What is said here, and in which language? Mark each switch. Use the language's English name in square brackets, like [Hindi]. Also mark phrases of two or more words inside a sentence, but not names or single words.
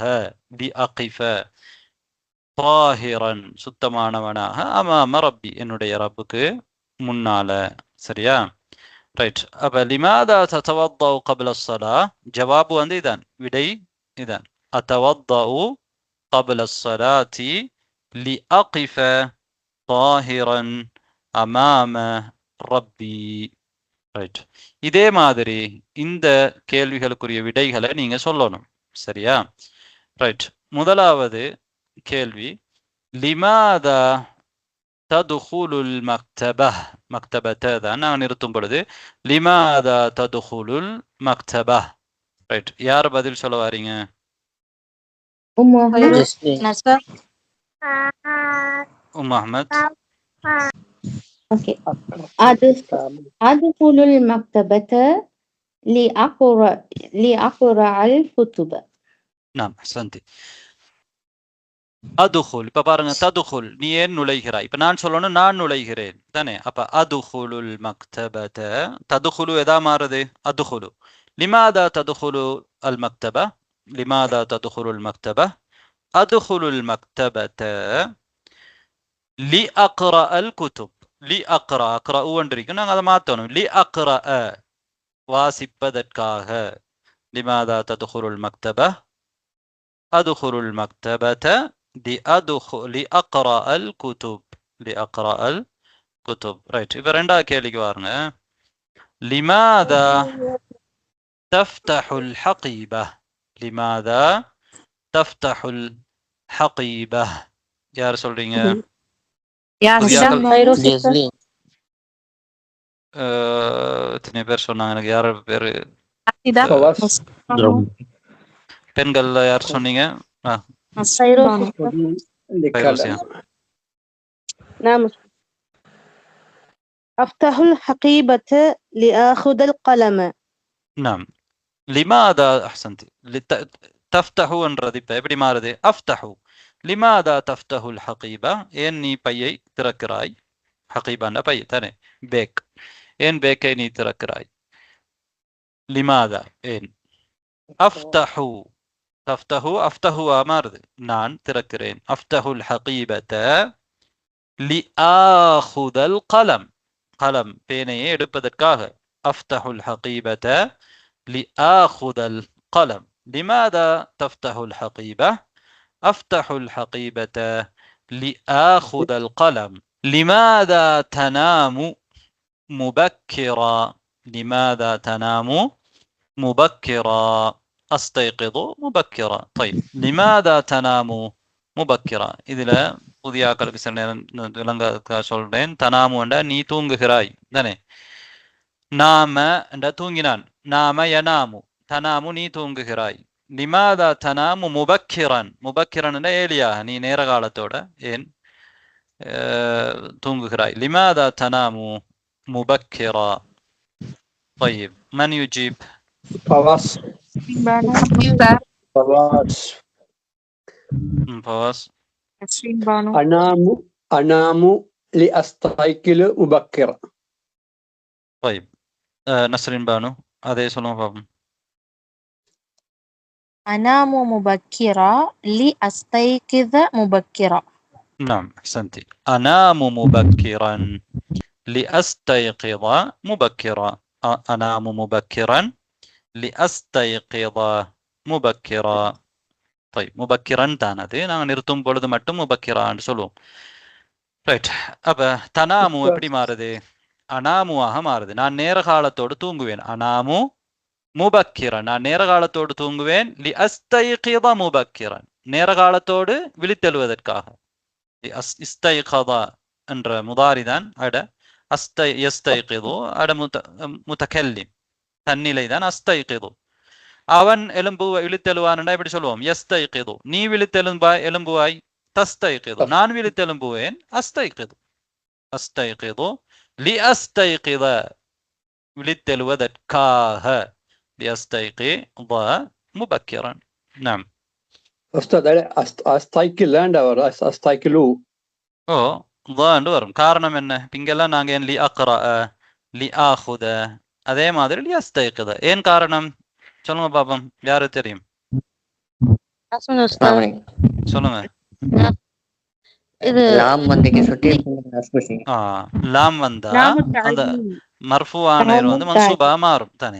[Arabic] لأقف طاهرا, சுத்தமானவனாக, أمام ربي, [Tamil] என்னுடைய ரப்புக்கு முன்னால. சரியா? ரைட். அப்ப [Arabic] لماذا تتوضأ قبل الصلاة, [Tamil] ஜவாபு வந்து இதான், விடை இதான். [Arabic] அத்தவத்தஉ قبل الصلاة لأقف طاهرا أمام ربي. [Tamil] ரைட். இதே மாதிரி இந்த கேள்விகளுக்குரிய விடைகளை நீங்க சொல்லணும். சரியா? ரைட். முதலாவது கேள்வி, [Arabic] لماذا تدخل المكتبة, [Tamil] மக்தபத்தை தான் நான் நிறுத்தும் பொழுது [Arabic] لماذا تدخل المكتبة. [Tamil] ரைட். யார் பதில் சொல்ல வாரீங்க? அஹமத். [Arabic] ஓகே. أدخل المكتبة لأقرأ الكتب. [Tamil] நாம் சந்தி அதுகுல். இப்ப பாருங்க, ததுகுல் நீ ஏன் நுழைகிறாய். இப்ப நான் சொல்லணும் நான் நுழைகிறேன் தானே. அப்ப [Arabic] أدخل المكتبة, [Tamil] ததுகுலு எதா மாறுது, அதுகுலு. [Arabic] لماذا تدخل المكتبة، لماذا تدخل المكتبة، أدخل المكتبة لأقرأ الكتب. لأقرأ, [Tamil] அக்ரா ஊன்றிருக்கு, நாங்க அதை மாத்தணும். [Arabic] لأقرأ, [Tamil] வாசிப்பதற்காக. [Arabic] لماذا تدخل المكتبة، أدخل المكتبة لأقرأ الكتب. لأقرأ الكتب. [Tamil] ரைட். இப்ப ரெண்டாவது கேள்விக்கு வாருங்க. [Arabic] لماذا تفتح الحقيبة. لماذا تفتح الحقيبة. [Tamil] யார் சொல்றீங்க? எத்தனை பேர் சொன்னாங்க? எனக்கு யார் பேரு? பெண்கள் யார் சொன்னீங்க? [Arabic] نعم. أفتح الحقيبة لآخذ القلم. نعم. لماذا أحسنت. تفتح [Tamil] என்றது இப்ப எப்படி மாறுது? அஃப்தஹு. [Arabic] لماذا تفتح الحقيبة. [Tamil] ஏன் நீ பையை திறக்கிறாய்? ஹகீபான பை தானே, பேக். ஏன் பேக்கை நீ திறக்கிறாய்? [Arabic] لماذا ஏன். أفتح، تفتح، أفتح [Tamil] மாறுது, நான் திறக்கிறேன். [Arabic] أفتح الحقيبة لآخذ القلم. கலம் [Tamil] பேனையை எடுப்பதற்காக. [Arabic] أفتح الحقيبة لآخذ القلم. لماذا تفتح الحقيبة. أفتح الحقيبة لآخذ القلم. لماذا تنام مبكرا. لماذا تنام مبكرا. أستيقظ مبكرا. طيب لماذا تنام مبكرا. [Tamil] இதுல புதிய ஆக்களுக்கு சில நேரம் விளங்க சொல்றேன். தனாமு என்றா நீ தூங்குகிறாய் தானே. நாம என்றா தூங்கினான். [Arabic] نام ينام، تنام [Tamil] நீ தூங்குகிறாய். [Arabic] لماذا تنام مبكرا. [Tamil] முபக்கிரன் என்றா ஏலியா, நீ நேர காலத்தோட ஏன் தூங்குகிறாய். [Arabic] لماذا تنام مبكرا. طيب من يجيب؟ فواز. فواز. أنام لأستيقظ مبكرا. [Tamil] طيب نسرين بانو அதே சொல்லுங்க பாப்போம். [Arabic] أنام مبكرا لأستيقظ مبكرا. نعم أحسنتي. أنام مبكرا لأستيقظ مبكرا. أنام مبكرا لأستيقظ مبكرا. طيب مبكرا [Tamil] தானது, நாங்க நிறுத்தும் பொழுது மட்டும் முபக்கிரான்னு சொல்லுவோம். ரைட். அப்ப தனாமு எப்படி மாறுது? அனாமுவாக மாறுது. நான் நேர காலத்தோடு தூங்குவேன். [Arabic] أنام مبكرا, [Tamil] நான் நேர காலத்தோடு தூங்குவேன். [Arabic] لأستيقظ مبكرا, [Tamil] நேர காலத்தோடு விழித்தெழுவதற்காக. இஸ்தைகித என்ற முதாரிதான் அட. யஸ்தைகிது அட முதகல்லிம், தன்னிலை தான் அஸ்தைகிது. அவன் விழித்தெழுவான் எப்படி சொல்லுவோம்? யஸ்தைகிது. நீ எழும்புவாய் தஸ்தைகிது. நான் விழித்தெழும்புவேன் அஸ்தைகிது. [Arabic] أستيقظ لأستيقظ, [Tamil] விழித்தெழுவதற்காக. [Arabic] ليستيقظ مبكرا. نعم أستاذ أستيقظ or أستيقظ [Tamil] ضاண்டு வரும். காரணம் என்ன? இங்கெல்லாம் நாங்க ஏன் [Arabic] لأقرأ لآخذ, [Tamil] அதே மாதிரி [Arabic] لأستيقظ. [Tamil] ஏன் காரணம் சொல்லுங்க பாப்போம், யாரு தெரியும்? சொல்லுங்க. இது லாம் வந்தேக்கு சுட்டி லாம் வந்தா அந்த மர்ஃபூஆன மன்சூபா மாறும் தானே.